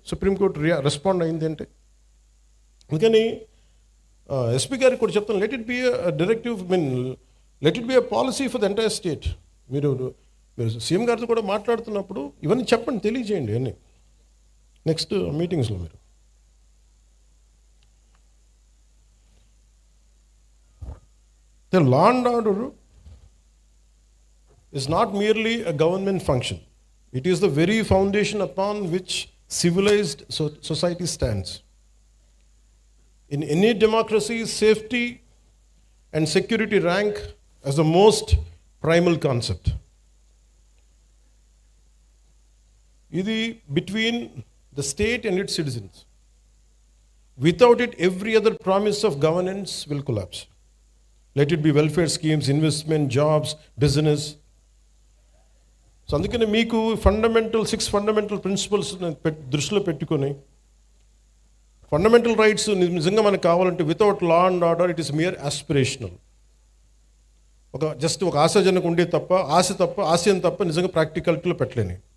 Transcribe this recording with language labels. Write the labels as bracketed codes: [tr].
[te] Supreme court respond అయింది అంటే. అందుకని ఎస్పీ గారికి కూడా చెప్తాను, [en] Let it be directive, let it be a policy for the entire state. [te] మీరు సీఎం గారితో కూడా మాట్లాడుతున్నప్పుడు ఇవన్నీ చెప్పండి, తెలియజేయండి అన్నీ నెక్స్ట్ మీటింగ్స్లో. మీరు [en] The law and order is not merely a government function. It is the very foundation upon which civilized society stands. In any democracy, safety and security rank as the most primal concept. Idi between the state and its citizens. Without it, every other promise of governance will collapse. Let it be welfare schemes, investment, jobs, business. [te] So అందుకని మీకు 6 fundamental principles దృష్టిలో పెట్టుకొని, fundamental rights నిజంగా మనకు కావాలంటే [en] Without law and order it is mere aspirational. [te] Just ఒక ఆశాజనకు ఉండే తప్ప, ఆశయం తప్ప నిజంగా ప్రాక్టికాలిటీలో పెట్టలేని.